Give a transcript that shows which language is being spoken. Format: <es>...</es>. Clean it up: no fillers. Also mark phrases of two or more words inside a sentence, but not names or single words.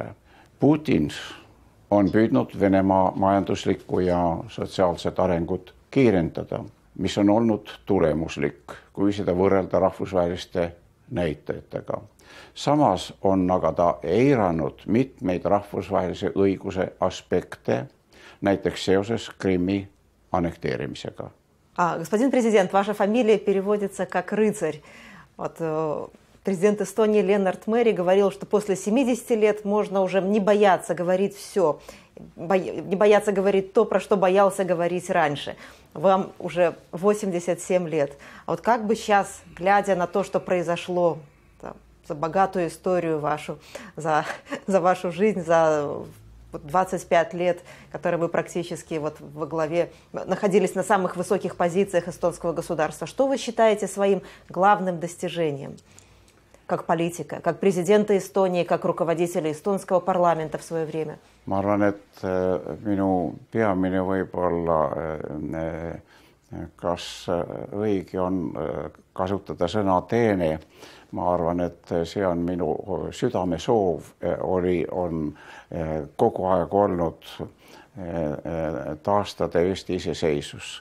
<et>Putin on püüdnud Venemaa majanduslikku ja sotsiaalset arengut kiirendada, mis on olnud tulemuslik, kui seda võrrelda rahvusvaheliste näitajatega. Samas on aga ta eiranud mitmeid rahvusvahelise õiguse aspekte, näiteks seoses Krimmi annekteerimisega.</et> <ru>Господин президент, ваша фамилия переводится как «рыцарь». Вот, президент Эстонии Ленард Мэри говорил, что после 70 лет можно уже не бояться говорить все, не бояться говорить то, про что боялся говорить раньше. Вам уже 87 лет. А вот как бы сейчас, глядя на то, что произошло, за богатую историю вашу, за вашу жизнь, за 25 лет, которые вы практически вот во главе находились на самых высоких позициях эстонского государства. Что вы считаете своим главным достижением как политика, как президента Эстонии, как руководителя эстонского парламента в свое время?</ru> <et>Ma arvan, et minu peamine võib-olla, kas õige on kasutada sõna teene. Ma arvan, et see on minu südamesoov, on kogu aeg olnud taastada Eesti iseseisvus.</et>